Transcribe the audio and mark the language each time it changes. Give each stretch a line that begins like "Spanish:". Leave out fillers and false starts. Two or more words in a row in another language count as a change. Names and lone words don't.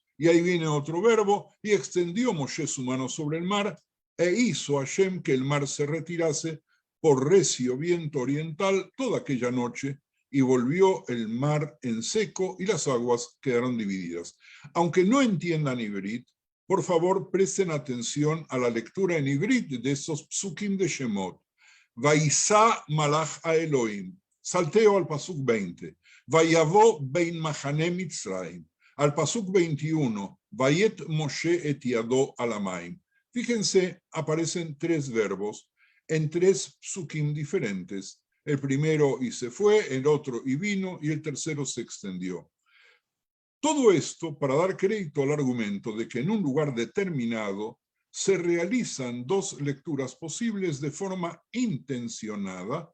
Spanish: Y ahí viene otro verbo, y extendió Moshe su mano sobre el mar, e hizo Hashem que el mar se retirase por recio viento oriental toda aquella noche, y volvió el mar en seco, y las aguas quedaron divididas. Aunque no entiendan ibrit, por favor presten atención a la lectura en ibrit de esos psukim de Shemot.
Hebrew: ויסע מלאך האלהים.
Spanish: Salteo al pasuk 20.
Hebrew: ויבא בין מחנה מצרים.
Spanish: Al pasuk 21.
Hebrew: ויט משה את ידו על הים.
Spanish: Fíjense, aparecen 3 verbos en 3 psukim diferentes. El primero y se fue, el otro y vino, y el tercero se extendió. Todo esto para dar crédito al argumento de que en un lugar determinado se realizan 2 lecturas posibles de forma intencionada.